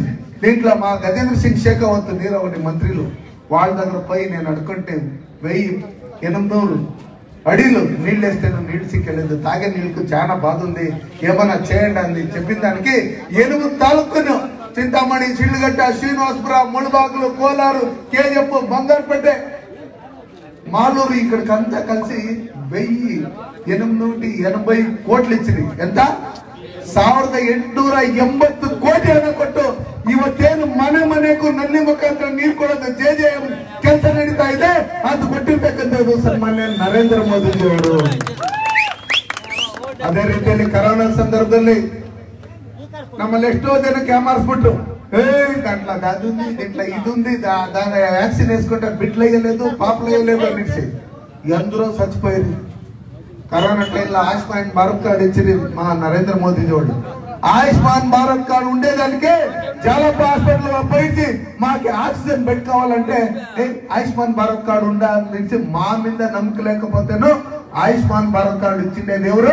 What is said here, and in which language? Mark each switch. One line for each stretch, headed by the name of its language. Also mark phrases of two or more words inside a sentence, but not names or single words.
Telugu: దీంట్లో మా గజేంద్ర సింగ్ షేకావత్ నీరావతి మంత్రులు వాళ్ళ దగ్గర పోయి నేను అడుకుంటే 1,800 అడిలు నీళ్ళు వేస్తే నీళ్లు సిక్కలేదు, తాగే నీళ్ళకు చాలా బాధ ఉంది, ఏమన్నా చేయండి అని చెప్పిన దానికి 8 తాలూకును చింతామణి, చిల్లుగట్ట, శ్రీనివాసపురం, ముళబాగులు, కోలారు, కేజప్ప, బంగారుపేట, మాలూరు ఇక్కడికంతా కలిసి 1,880 కోట్లు ಇಚ್ಚಿರಿ.
Kannada: ಎಂತ 1,880 ಕೋಟಿ ಹಣ ಕೊಟ್ಟು ಇವತ್ತೇನು ಮನೆಗೂ ನಲ್ಲಿ ಮುಖಾಂತರ ನೀರು ಕೊಡೋದು JJM ಕೆಲಸ ನಡೀತಾ ಇದೆ. ಅದು ಕೊಟ್ಟಿರ್ತಕ್ಕಂಥದ್ದು ಸನ್ಮಾನ್ಯ ನರೇಂದ್ರ ಮೋದಿ ಅವರು. ಅದೇ ರೀತಿಯಲ್ಲಿ ಕರೋನಾ ಸಂದರ್ಭದಲ್ಲಿ ನಮ್ಮಲ್ಲಿ ಎಷ್ಟೋ ಜನಕ್ಕೆ ಏಮಾರಿಸ್ಬಿಟ್ರು,
Telugu: దాంట్లో అది ఉంది, దీంట్లో ఇది ఉంది, దాని వ్యాక్సిన్ వేసుకుంటే బిడ్లు వేయలేదు, పాపలు వేయలేదు అనేసి ఎందరో చచ్చిపోయింది. కరోనా టైంలో ఆయుష్మాన్ భారత్ కార్డు ఇచ్చింది మా నరేంద్ర మోదీ వాళ్ళు. ఆయుష్మాన్ భారత్ కార్డు ఉండేదానికే జాలప్ప హాస్పిటల్ పోయించి మాకు
English: oxygen bed
Telugu: కావాలంటే ఆయుష్మాన్ భారత్ కార్డు ఉండాలని మా మీద నమ్మకం లేకపోతేనో ఆయుష్మాన్ భారత్ కార్డు ఇచ్చిండేది ఎవరు?